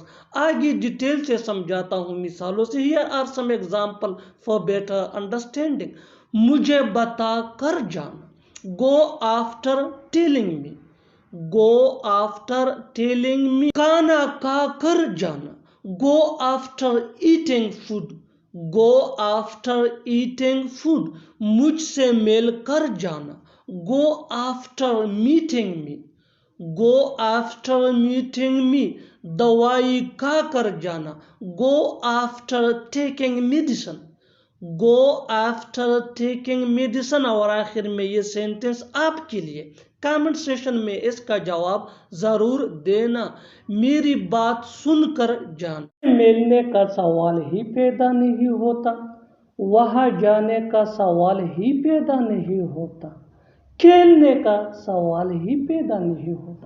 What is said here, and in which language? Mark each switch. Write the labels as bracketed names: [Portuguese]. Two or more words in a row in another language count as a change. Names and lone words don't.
[Urdu] آگے ڈیٹیل سے سمجھاتا ہوں مثالوں سے. [English] here are some example for better understanding. [Urdu] مجھے بتا کر جانا, [English] go after telling me. go after telling me. [Urdu] کھانا کھا کر جانا, [English] go after eating food. go after eating food, [Urdu] مجھ سے مل کر جانا. [English] go after meeting me, go after meeting me, [Urdu] دوائی کھا کر جانا. [English] go after taking medicine, go after taking medicine. [Urdu] اور آخر میں یہ سینٹنس آپ کے لیے [English] comment session [Urdu] میں اس کا جواب ضرور دینا. میری بات سن کر جانا. ملنے کا سوال ہی پیدا نہیں ہوتا, وہاں جانے کا سوال ہی پیدا نہیں ہوتا, کھیلنے کا سوال ہی پیدا نہیں ہوتا.